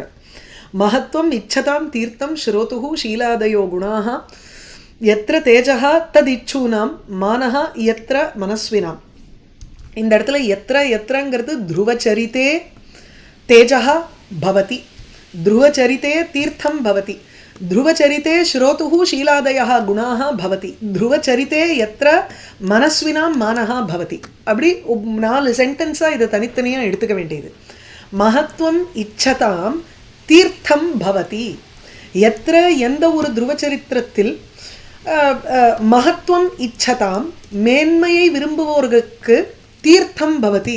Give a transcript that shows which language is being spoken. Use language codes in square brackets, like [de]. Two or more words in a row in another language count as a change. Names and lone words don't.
[sa] महत्त्वम् इच्छताम् तीर्थम् श्रोतुः शीलादयो गुणाः यत्र तेजः तद् इच्छूनाम् मानः यत्र मनस्विनाम्. [ta] இந்த இடத்துல எத்திரங்கிறது [sa] ध्रुवचरिते तेजः भवति, ध्रुवचरिते तीर्थम् भवति, ध्रुवचरिते श्रोतुः शीलादयः गुणाः भवति, ध्रुवचरिते यत्र मनस्विनां मानः भवति. [ta] அப்படி 4 சென்டென்ஸாக இதை தனித்தனியாக எடுத்துக்க வேண்டியது. [sa] महत्त्वम् इच्छताम् तीर्थम् भवति, यत्र [ta] எந்த ஒரு துருவச்சரித்திரத்தில் [sa] महत्त्वम् इच्छताम् [ta] மேன்மையை விரும்புவோர்களுக்கு [sa] तीर्थम् भवति.